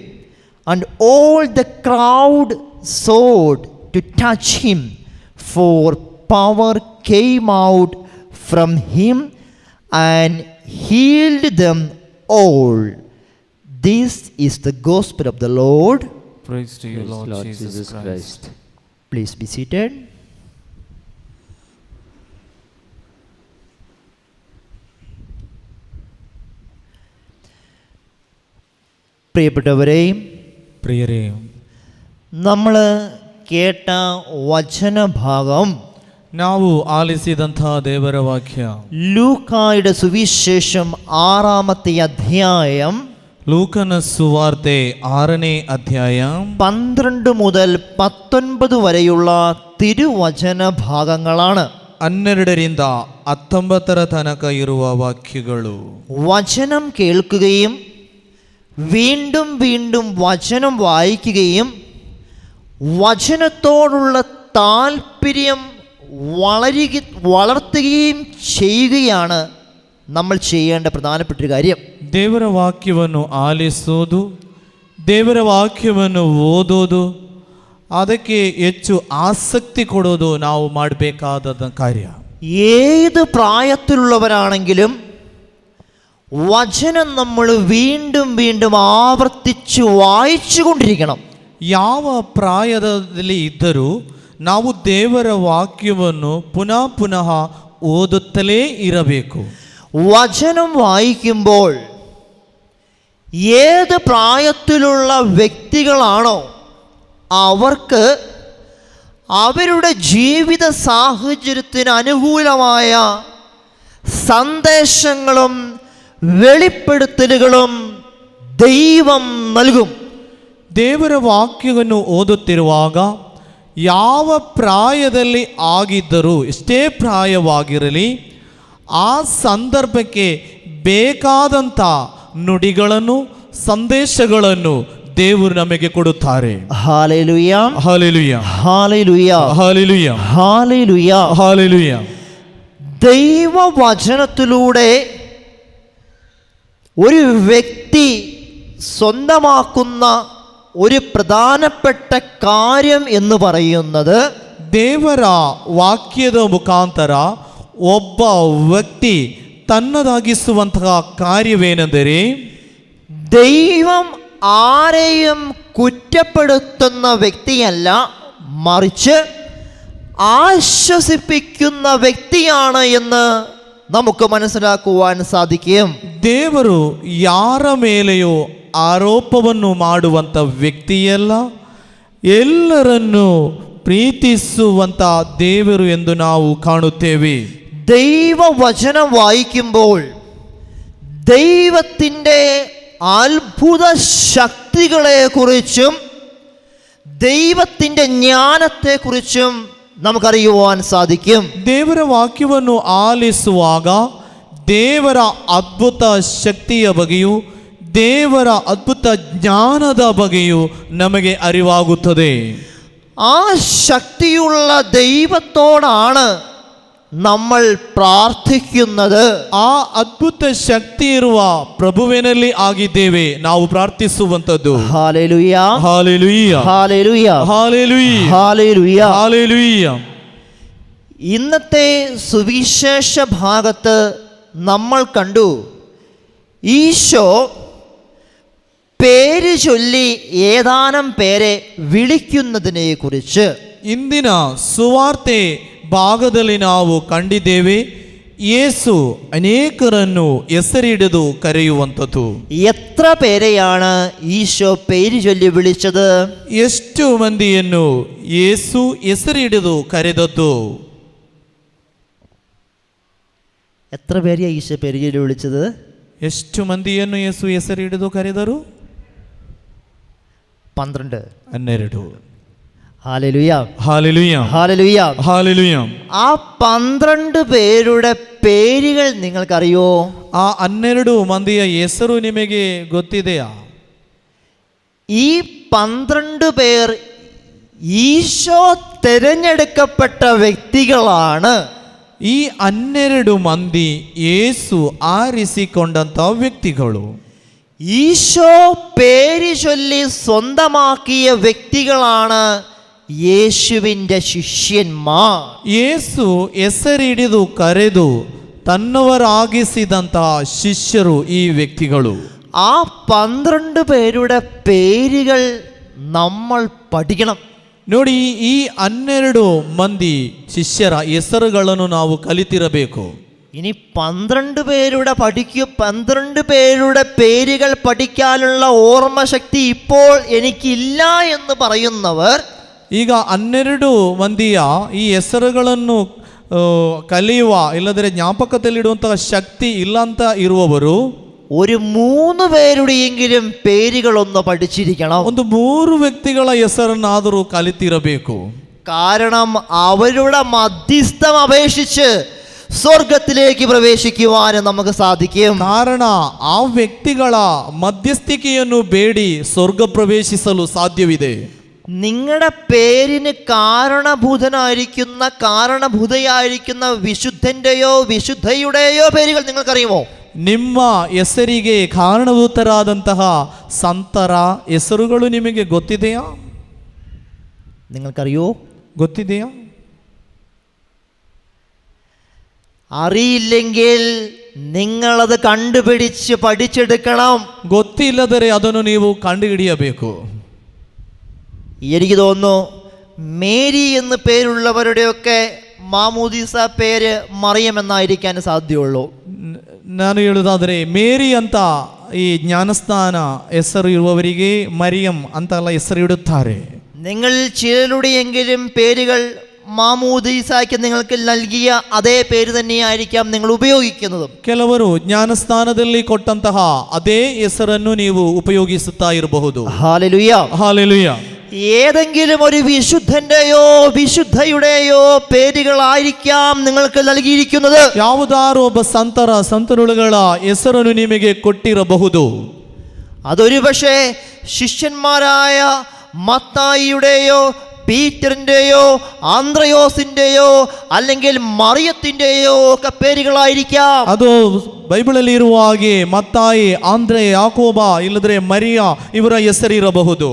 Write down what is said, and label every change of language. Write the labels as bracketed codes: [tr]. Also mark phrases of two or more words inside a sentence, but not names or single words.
[en] And all the crowd sought to touch him, for power came out from him and healed them all. This is the gospel of the Lord. Praise to you, Praise Lord Jesus Christ. Please be seated. [ml] പ്രിയപ്പെട്ടവരെ, പ്രിയരേ, നമ്മൾ കേട്ട വചനഭാഗം [kn] ನಾವು ಆಲಿಸಿದಂಥ ದೇವರ ವಾಕ್ಯ [ml] ಲೂಕಾയുടെ സുവിശേഷം 6-ാമത്തെ അധ്യായം, [kn] ಲೂಕನ ಸುವಾರ್ತೆ 6ನೇ ಅಧ್ಯಾಯ [ml] 12 മുതൽ 19 വരെയുള്ള തിരുവചന ഭാഗങ്ങളാണ്. [kn] 12ರಿಂದ 19 ತನಕ ಇರುವ ವಾಕ್ಯಗಳು. [ml] വചനം കേൾക്കുകയും വീണ്ടും വീണ്ടും വചനം വായിക്കുകയും വചനത്തോടുള്ള താല്പര്യം വളർത്തുകയും ചെയ്യുകയാണ് നമ്മൾ ചെയ്യേണ്ട പ്രധാനപ്പെട്ട ഒരു ಕಾര്യം. [kn] ದೇವರ ವಾಕ್ಯವನ್ನು ಆಲಿಸೋದು, ದೇವರ ವಾಕ್ಯವನ್ನು ಓದೋದು, ಅದಕ್ಕೆ ಹೆಚ್ಚು ಆಸಕ್ತಿ ಕೊಡೋದು ನಾವು ಮಾಡಬೇಕಾದ ಕಾರ್ಯ. [ml] ഏത് പ്രായത്തിലുള്ളവരാണെങ്കിലും വചനം നമ്മൾ വീണ്ടും വീണ്ടും ആവർത്തിച്ച് വായിച്ചു കൊണ്ടിരിക്കണം. [kn] ಯಾವ ಪ್ರಾಯದಲ್ಲಿ ಇದ್ದರೂ ನಾವು ದೇವರ ವಾಕ್ಯವನ್ನು ಪುನಃ ಪುನಃ ಓದುತ್ತಲೇ ಇರಬೇಕು. [ml] വചനം വായിക്കുമ്പോൾ ഏത് പ്രായത്തിലുള്ള വ്യക്തികളാണോ അവർക്ക് അവരുടെ ജീവിത സാഹചര്യത്തിന് അനുകൂലമായ സന്ദേശങ്ങളും വെളിപ്പെടുത്തലുകളും ദൈവം നൽകും. [kn] ದೇವರ ವಾಕ್ಯವನ್ನು ಓದುತ್ತಿರುವಾಗ ಯಾವ ಪ್ರಾಯದಲ್ಲಿ ಆಗಿದ್ದರೂ, ಎಷ್ಟೇ ಪ್ರಾಯವಾಗಿರಲಿ, ಆ ಸಂದರ್ಭಕ್ಕೆ ಬೇಕಾದಂಥ ನುಡಿಗಳನ್ನು, ಸಂದೇಶಗಳನ್ನು ದೇವರು ನಮಗೆ ಕೊಡುತ್ತಾರೆ. [ml] ഹല്ലേലൂയ, ഹല്ലേലൂയ, ഹല്ലേലൂയ, ഹല്ലേലൂയ, ഹല്ലേലൂയ, ഹല്ലേലൂയ. ദൈവവചനത്തിലൂടെ ഒരു വ്യക്തി സ്വന്തമാക്കുന്ന ഒരു പ്രധാനപ്പെട്ട കാര്യം എന്ന് പറയുന്നത്, [kn] ದೇವರ ವಾಕ್ಯದ ಮುಖಾಂತರ ಒಬ್ಬ ವ್ಯಕ್ತಿ ತನ್ನದಾಗಿಸುವಂತಹ ಕಾರ್ಯವೇನೆಂದರೆ, [ml] ദൈവം ആരെയും കുറ്റപ്പെടുത്തുന്ന വ്യക്തിയല്ല, മറിച്ച് ആശ്വസിപ്പിക്കുന്ന വ്യക്തിയാണ് എന്ന് നമുക്ക് മനസ്സിലാക്കുവാൻ സാധിക്കും. [kn] ದೇವರು ಯಾರ ಮೇಲೆಯೋ ಆರೋಪವನ್ನು ಮಾಡುವಂಥ ವ್ಯಕ್ತಿಯಲ್ಲ, ಎಲ್ಲರನ್ನೂ ಪ್ರೀತಿಸುವಂಥ ದೇವರು ಎಂದು ನಾವು ಕಾಣುತ್ತೇವೆ. [ml] ദൈവവചനം വായിക്കുമ്പോൾ ദൈവത്തിൻ്റെ അത്ഭുത ശക്തികളെക്കുറിച്ചും ദൈവത്തിൻ്റെ ജ്ഞാനത്തെക്കുറിച്ചും നമുക്കറിയുവാൻ സാധിക്കും. [kn] ದೇವರ ವಾಕ್ಯವನ್ನು ಆಲಿಸುವಾಗ ದೇವರ ಅದ್ಭುತ ಶಕ್ತಿಯ ಬಗ್ಗೆಯೂ ದೇವರ ಅದ್ಭುತ ಜ್ಞಾನದ ಬಗ್ಗೆಯೂ ನಮಗೆ ಅರಿವಾಗುತ್ತದೆ. [ml] ആ ശക്തിയുള്ള ദൈവത്തോടാണ് നമ്മൾ പ്രാർത്ഥിക്കുന്നത്. [kn] ಆ ಅದ್ಭುತ ಶಕ್ತಿ ಇರುವ ಪ್ರಭುವಿನಲ್ಲಿ ಆಗಿದ್ದೇವೆ ನಾವು ಪ್ರಾರ್ಥಿಸುವಂತದ್ದು. [ml] ഹല്ലേലൂയ, ഹല്ലേലൂയ, ഹല്ലേലൂയ, ഹല്ലേലൂയ, ഹല്ലേലൂയ. ഹല്ലേലൂയ. ഇന്നത്തെ സുവിശേഷ ഭാഗത്ത് നമ്മൾ കണ്ടു, ഈശോ പേര് ചൊല്ലി ഏതാനും പേരെ വിളിക്കുന്നതിനെ കുറിച്ച്. [kn] ಇಂದಿನ ಸುವಾರ್ತೆ ಭಾಗದಲ್ಲಿ ನಾವು ಕಂಡಿದ್ದೇವೆ, ಯೇಸು ಅನೇಕರನ್ನು ಹೆಸರಿಡಿದು ಕರೆಯುವಂಥದ್ದು. [ml] എത്ര പേരെയാണ് ഈശോ പേര് ചൊല്ലി വിളിച്ചത്? [kn] ಎಷ್ಟು ಮಂದಿಯನ್ನು ಯೇಸು ಹೆಸರಿಡಿದು ಕರೆದದ್ದು? [ml] എത്ര പേരെയാണ് ഈശോ പേര് ചൊല്ലി വിളിച്ചത്? [kn] ಎಷ್ಟು ಮಂದಿಯನ್ನು ಯೇಸು ಹೆಸರಿಡಿದು ಕರೆದರು? [ml] 12. [kn] 12. [ml] ഹല്ലേലൂയ, ഹല്ലേലൂയ, ഹല്ലേലൂയ, ഹല്ലേലൂയ. ആ 12 പേരുടെ പേരുകൾ നിങ്ങൾക്കറിയോ? [kn] ಆ 12 ಮಂದಿಯ ಹೆಸರು ನಿಮಗೆ ಗೊತ್ತಿದೆಯಾ? [ml] ഈ 12 പേർ ഈശോ തിരഞ്ഞെടുക്കപ്പെട്ട വ്യക്തികളാണ്. [kn] ಈ 12 ಮಂದಿ ಯೇಸು ಆರಿಸಿಕೊಂಡಂಥ ವ್ಯಕ್ತಿಗಳು. [ml] ഈശോ പേര് ചൊല്ലി സ്വന്തമാക്കിയ വ്യക്തികളാണ് യേശുവിൻ്റെ ശിഷ്യന്മാർ. [kn] ಯೇಸು ಹೆಸರಿಡಿದು ಕರೆದು ತನ್ನವರಾಗಿಸಿದಂತಹ ಶಿಷ್ಯರು ಈ ವ್ಯಕ್ತಿಗಳು. [ml] ആ 12 പേരുടെ പേരുകൾ നമ്മൾ പഠിക്കണം. [kn] ನೋಡಿ, ಈ 12 ಮಂದಿ ಶಿಷ್ಯರ ಹೆಸರುಗಳನ್ನು ನಾವು ಕಲಿತಿರಬೇಕು. [ml] ഇനി 12 പേരുടെ പേരുകൾ പഠിക്കാനുള്ള ഓർമ്മശക്തി ഇപ്പോൾ എനിക്കില്ല എന്ന് പറയുന്നവർ, [kn] ಈಗ 12 ಮಂದಿಯ ಈ ಹೆಸರುಗಳನ್ನು ಕಲಿಯುವ ಇಲ್ಲದ್ರೆ ಜ್ಞಾಪಕದಲ್ಲಿಡುವಂತಹ ಶಕ್ತಿ ಇಲ್ಲ ಅಂತ ಇರುವವರು [ml] ഒരു 3 പേരുടെയെങ്കിലും പേരുകളൊന്ന് പഠിച്ചിരിക്കണം. [kn] ಒಂದು 3 ವ್ಯಕ್ತಿಗಳ ಹೆಸರನ್ನಾದರೂ ಕಲಿತಿರಬೇಕು. [ml] കാരണം അവരുടെ മധ്യസ്ഥം അപേക്ഷിച്ച് സ്വർഗത്തിലേക്ക് പ്രവേശിക്കുവാൻ നമുക്ക് സാധിക്കും. [kn] ಕಾರಣ ಆ ವ್ಯಕ್ತಿಗಳ ಮಧ್ಯಸ್ಥಿಕೆಯನ್ನು ಬೇಡಿ ಸ್ವರ್ಗ ಪ್ರವೇಶಿಸಲು ಸಾಧ್ಯವಿದೆ. [ml] നിങ്ങളുടെ പേരിന് കാരണഭൂതയായിരിക്കുന്ന വിശുദ്ധൻ്റെയോ വിശുദ്ധയുടെയോ പേരുകൾ നിങ്ങൾക്കറിയുമോ? [kn] ನಿಮ್ಮ ಹೆಸರಿಗೆ ಕಾರಣಭೂತರಾದಂತಹ ಸಂತರ ಹೆಸರುಗಳು ನಿಮಗೆ ಗೊತ್ತಿದೆಯಾ? [ml] നിങ്ങൾക്കറിയോ? [kn] ಗೊತ್ತಿದೆಯಾ? [ml] അറിയില്ലെങ്കിൽ നിങ്ങളത് കണ്ടുപിടിച്ച് പഠിച്ചെടുക്കണം. [kn] ಗೊತ್ತಿಲ್ಲದರೆ ಅದನ್ನು ನೀವು ಕಂಡುಹಿಡಿಯಬೇಕು. [ml] എനിക്ക് തോന്നുന്നു മേരി എന്ന് പേരുള്ളവരുടെയൊക്കെ മാമോദീസ പേര് മറിയം എന്നായിരിക്കാൻ സാധ്യതയുള്ളൂ. [kn] ನಾನು ಹೇಳುವುದಾದರೆ ಮೇರಿ ಅಂತ ಈ ಜ್ಞಾನಸ್ನಾನ ಹೆಸರು ಇರುವವರಿಗೆ ಮರಿಯಂ ಅಂತೆಲ್ಲ ಹೆಸರು ಇಡುತ್ತಾರೆ. [ml] നിങ്ങൾ ചിലരുടെയെങ്കിലും പേരുകൾ മാമോദീസയ്ക്ക് നിങ്ങൾക്ക് നൽകിയ അതേ പേര് തന്നെയായിരിക്കാം നിങ്ങൾ ഉപയോഗിക്കുന്നത്. [kn] ಕೆಲವರು ಜ್ಞಾನಸ್ನಾನದಲ್ಲಿ ಕೊಟ್ಟಂತಹ ಅದೇ ಹೆಸರನ್ನು ನೀವು ಉಪಯೋಗಿಸುತ್ತಾ ಇರಬಹುದು. [ml] ഹല്ലേലൂയ, [kn] ಹಾಲೆಲೂಯ. [ml] ഏതെങ്കിലും ഒരു വിശുദ്ധന്റെയോ വിശുദ്ധയുടെയോ പേരുകളായിരിക്കാം നിങ്ങൾക്ക് നൽകിയിരിക്കുന്നത്. [kn] ಯಾವುದಾರು ಒಬ್ಬ ಸಂತರುಗಳ ಹೆಸರನ್ನು ನಿಮಗೆ ಕೊಟ್ಟಿರಬಹುದು. [ml] അതൊരു പക്ഷേ ശിഷ്യന്മാരായ മത്തായിയുടെയോ പീറ്ററിൻ്റെയോ ആന്ത്രയോസിൻ്റെയോ അല്ലെങ്കിൽ മറിയത്തിൻ്റെയോ ഒക്കെ പേരുകളായിരിക്കാം. [kn] ಅದು ಬೈಬಲಲ್ಲಿ ಇರುವ ಹಾಗೆ ಮತ್ತಾಯಿ, ಆಂದ್ರೆ, ಯಾಕೋಬ ಇಲ್ಲದ್ರೆ ಮರಿಯ ಇವರ ಹೆಸರಿರಬಹುದು.